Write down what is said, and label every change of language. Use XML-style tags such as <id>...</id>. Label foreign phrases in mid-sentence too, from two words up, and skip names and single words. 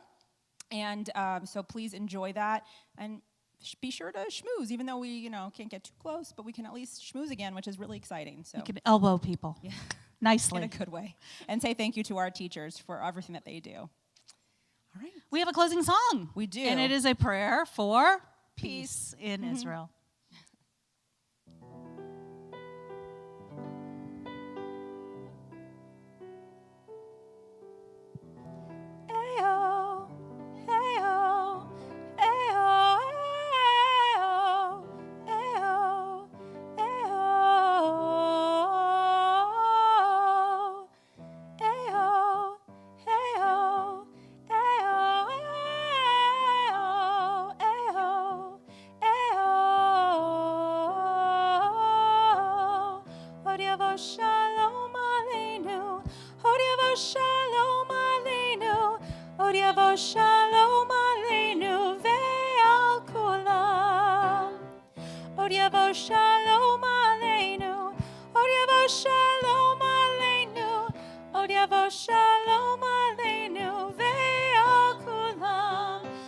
<en>And so please enjoy that. And be sure to schmooze, even though we, can't get too close, but we can at least schmooze again, which is really exciting. So You can elbow people nicely. in a good way. And say thank you to our teachers for everything that they do. All right. We have a closing song. We do. And it is a prayer for peace in Israel. Ayo, ayo, ayo, ayo, ayo, ayo, ayo, ayo, ayo,</en> <he>איו, אוריבוא שלום עלינו, אוריבוא שלום עלינו, אוריבוא שלום עלינו ועל כולם. אוריבוא שלום עלינו, אוריבוא שלום עלינו, אוריבוא שלום עלינו ועל כולם.</he>